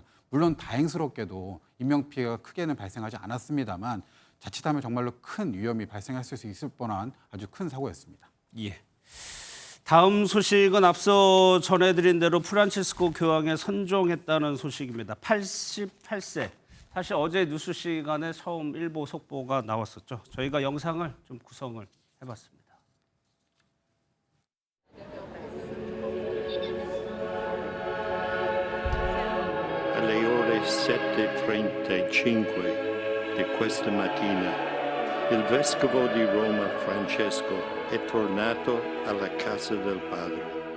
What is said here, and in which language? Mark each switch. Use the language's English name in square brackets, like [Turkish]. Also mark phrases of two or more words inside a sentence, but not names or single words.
[Korean] 물론 다행스럽게도 인명 피해가 크게는 발생하지 않았습니다만 자칫하면 정말로 큰 위험이 발생할 수 있을 뻔한 아주 큰 사고였습니다. 예. 다음 소식은 앞서 전해드린 대로 프란치스코 교황에 선종했다는 소식입니다. 88세. 사실 어제 뉴스 시간에 처음 일보 속보가 나왔었죠. 저희가 영상을 좀 구성을 해봤습니다. [Italian] Alle ore 7:35 di questa mattina, il vescovo di Roma Francesco è tornato alla casa del Padre.